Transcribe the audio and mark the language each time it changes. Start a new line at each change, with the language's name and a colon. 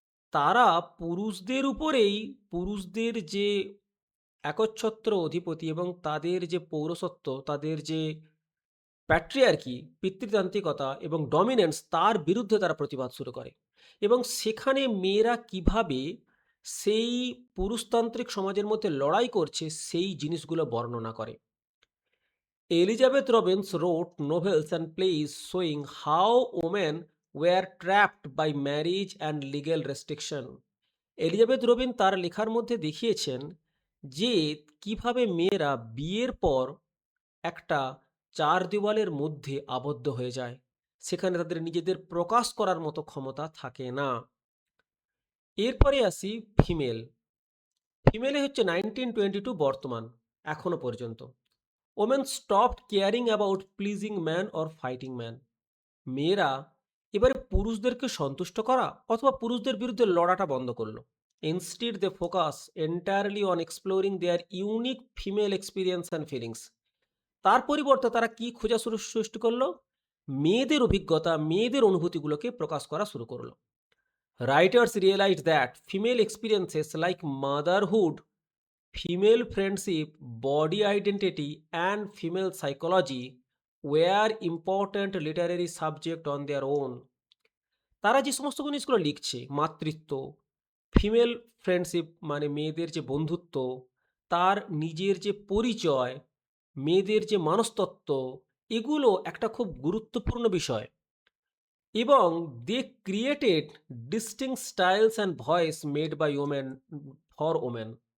Bangla: তারা পুরুষদের উপরেই, পুরুষদের যে একচ্ছত্র অধিপতি এবং তাদের যে পৌরসত্ব, তাদের যে প্যাট্রিয়ার্কি, পিতৃতান্ত্রিকতা এবং ডমিনেন্স, তার বিরুদ্ধে তারা প্রতিবাদ শুরু করে। এবং সেখানে মেয়েরা কিভাবে সেই পুরুষতান্ত্রিক সমাজের মধ্যে লড়াই করছে, সেই জিনিসগুলো বর্ণনা করে।
English: Elizabeth Robbins wrote novels and plays showing how women were trapped by marriage and legal restriction.
Bangla: Elizabeth Robin তার লেখার মধ্যে দেখিয়েছেন যে কিভাবে মেয়েরা বিয়ের পর একটা চার দেওয়ালের মধ্যে আবদ্ধ হয়ে যায়, সেখানে তাদের নিজেদের প্রকাশ করার মতো ক্ষমতা থাকে না। এরপরে আসি ফিমেল। ফিমেলে হচ্ছে 1922 বর্তমান, এখনো পর্যন্ত।
English: Women stopped caring about pleasing man or fighting man.
Bangla: মেয়েরা এবারে পুরুষদেরকে সন্তুষ্ট করা অথবা পুরুষদের বিরুদ্ধে লড়াটা বন্ধ করলো।
English: Instead they focus entirely on exploring their unique female experience and feelings.
Bangla: তার পরিবর্তে তারা কি খোঁজা সৃষ্টি করলো? মেয়েদের অভিজ্ঞতা, মেয়েদের অনুভূতিগুলোকে প্রকাশ করা শুরু করলো।
English: Writers realise that female experiences like motherhood, female friendship, body identity, and female psychology were important literary subject on their own.
Bangla: তারা যে সমস্ত জিনিসগুলো লিখছে, মাতৃত্ব, ফিমেল ফ্রেন্ডশিপ মানে মেয়েদের যে বন্ধুত্ব, তার নিজের যে পরিচয়, মেয়েদের যে মানুষতত্ত্ব, এগুলো একটা খুব গুরুত্বপূর্ণ বিষয়।
English: এবং they created distinct styles and voice made by women for women.